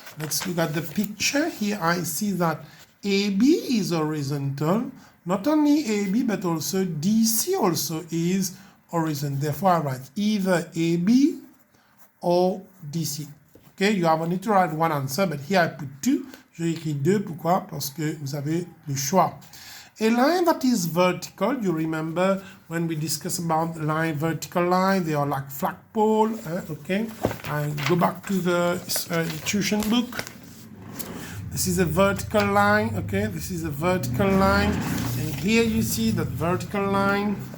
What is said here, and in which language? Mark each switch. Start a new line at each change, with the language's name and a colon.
English: Let's look at the picture. Here I see that AB is horizontal. Not only AB, but also DC also is horizontal. Therefore, I write either AB or DC. Okay, you have only to write one answer, but here I put 2.
French: J'ai écrit 2. Pourquoi? Parce que vous avez le choix.
English: A line that is vertical, you remember when we discuss about line, vertical line, they are like flagpole, okay? I go back to the tuition book. This is a vertical line, okay? This is a vertical line. And here you see that vertical line.